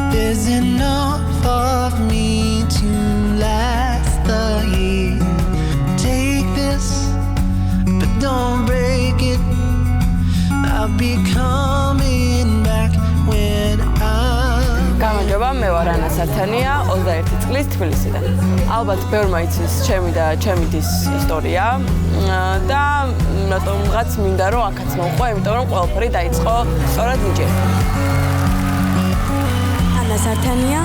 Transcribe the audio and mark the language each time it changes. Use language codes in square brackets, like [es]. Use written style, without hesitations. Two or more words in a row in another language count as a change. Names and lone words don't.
[en] There's enough of me to last the year. Take this, but don't break it. I'll be coming back when [ka] გამარჯობა, მე ვარ ანა სათანია, 21 წლის თბილისიდან. ალბათ ბევრმა იცის ჩემი და ჩემი დის ისტორია და რატომღაც მინდა რომ აქაც მოვყვა, იმიტომ რომ ყველაფერი დაიწყო სწორედ ნიჭიერში. ანა სათანია